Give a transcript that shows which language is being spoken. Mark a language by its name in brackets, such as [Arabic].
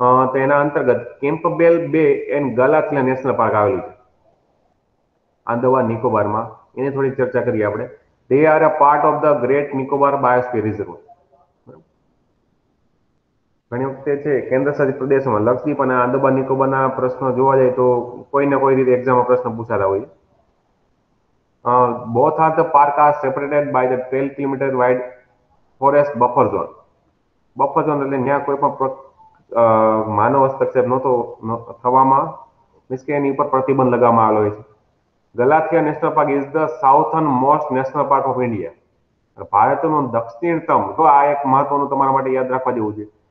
[Gujarati] તો એના અંતર્ગત કેમ્પબેલ બે એન્ડ ગલાથિયા નેશનલ પાર્ક આવેલું છે આંદામાન નિકોબારમાં. એની થોડી ચર્ચા કરીએ આપણે. [English] They are a part of the Great Nicobar biosphere reserve. [Gujarati] ઘણી વખતે છે કેન્દ્ર શાસિત પ્રદેશોમાં લક્ષદ્વીપ અને આંદામાન નિકોબારના પ્રશ્નો જોવા જાય તો કોઈ ને કોઈ રીતે એક્ઝામમાં પ્રશ્ન પૂછાતા હોય. [English] Both are the park are separated by the 12 kilometer wide forest buffer zone. [Gujarati] Buffer zone એટલે ત્યાં કોઈ પણ માનવ હસ્તક્ષેપ નહોતો થવામાં, મીન્સ કે એની ઉપર પ્રતિબંધ લગાવવામાં આવેલો હોય છે. [English] Galathea national park is the southernmost national park of India. [Gujarati] ભારતનું દક્ષિણતમ, તો આ એક મહત્વનું તમારા માટે યાદ રાખવા જેવું છે.